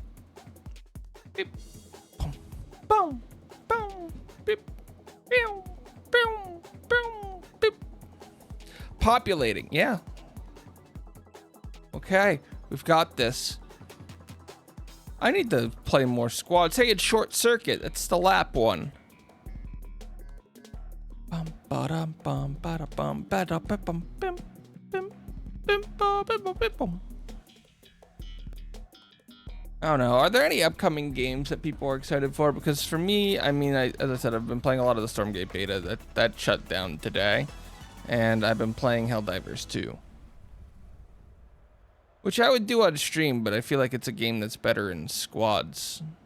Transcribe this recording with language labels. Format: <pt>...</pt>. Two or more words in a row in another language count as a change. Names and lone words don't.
<en>Beep. Boom. Boom. Boom. Beep. Boom. Boom. Boom. Beep. Populating. Yeah. Okay. We've got this. I need to play more squads. Hey, it's Short Circuit. That's the lap one. Bum ba-dum bum ba-da bum ba-da bum bim bim bim ba bim bim bum. I don't know. Are there any upcoming games that people are excited for? Because for me, I mean, as I said, I've been playing a lot of the Stormgate beta. That shut down today. And I've been playing Helldivers 2. Which I would do on stream, but I feel like it's a game that's better in squads.</en>